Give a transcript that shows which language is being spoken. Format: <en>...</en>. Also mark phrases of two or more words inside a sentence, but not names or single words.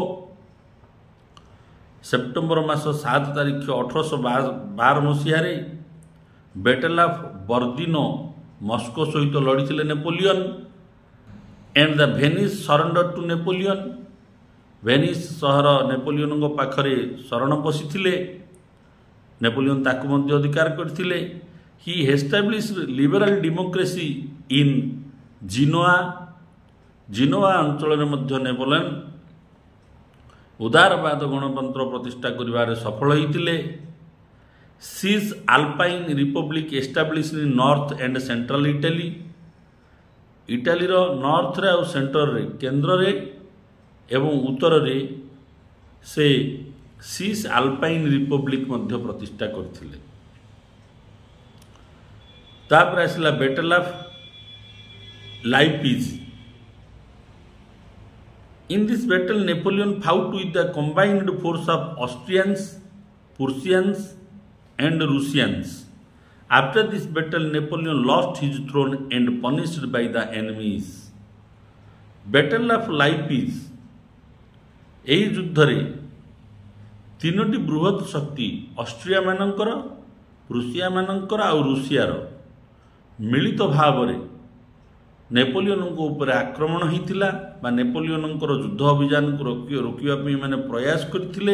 <or>ସେପ୍ଟେମ୍ବର ମାସ 7 ତାରିଖ 1812 ମସୀହ ରେ ବ୍ୟାଟଲ ଅଫ ବର୍ଦିନୋ ମସ୍କୋ ସହିତ ଲଢ଼ିଥିଲେ ନେପୋଲିୟନ।</or> <en>and the Venice surrender to Napoleon.</en> <or>ଭେନିସ ସହର ନେପୋଲିୟନ ପାଖରେ ଶରଣ ପଶିଥିଲେ। ନେପୋଲିୟନ ତାକୁ ମଧ୍ୟ ଅଧିକାର କରିଥିଲେ।</or> <en>he established liberal democracy in</en> <or>ଜିନୋଆ ଅଞ୍ଚଳରେ ମଧ୍ୟ ନେପୋଲିୟନ ଉଦାରବାଦ ଗଣତନ୍ତ୍ର ପ୍ରତିଷ୍ଠା କରିବାରେ ସଫଳ ହୋଇଥିଲେ।</or> <en>Cisalpine Republic establish in North and Central Italy,</en> <or>ଇଟାଲୀର ନର୍ଥରେ ଆଉ ସେଣ୍ଟରରେ କେନ୍ଦ୍ରରେ ଏବଂ ଉତ୍ତରରେ ସେ ସିସ୍ ଆଲପାଇନ୍ ରିପବ୍ଲିକ୍ ମଧ୍ୟ ପ୍ରତିଷ୍ଠା କରିଥିଲେ। ତାପରେ ଆସିଲା ବ୍ୟାଟଲ୍ ଅଫ୍ ଲାଇପିଜ୍।</or> <en>In this battle, Napoleon fought with the combined force of Austrians, Prussians, and Russians. After this battle, Napoleon lost his throne and punished by the enemies. Battle of Leipzig।</en> <or>ଏହି ଯୁଦ୍ଧରେ ତିନୋଟି ବୃହତ୍ ଶକ୍ତି ଅଷ୍ଟ୍ରିଆ ମାନଙ୍କର, ରୁଷିଆ ମାନଙ୍କର ଆଉ ରୁଷିଆର ମିଳିତ ଭାବରେ ନେପୋଲିୟନଙ୍କ ଉପରେ ଆକ୍ରମଣ ହୋଇଥିଲା ବା ନେପୋଲିୟନଙ୍କର ଯୁଦ୍ଧ ଅଭିଯାନକୁ ରୋକିବା ପାଇଁ ମାନେ ପ୍ରୟାସ କରିଥିଲେ।</or>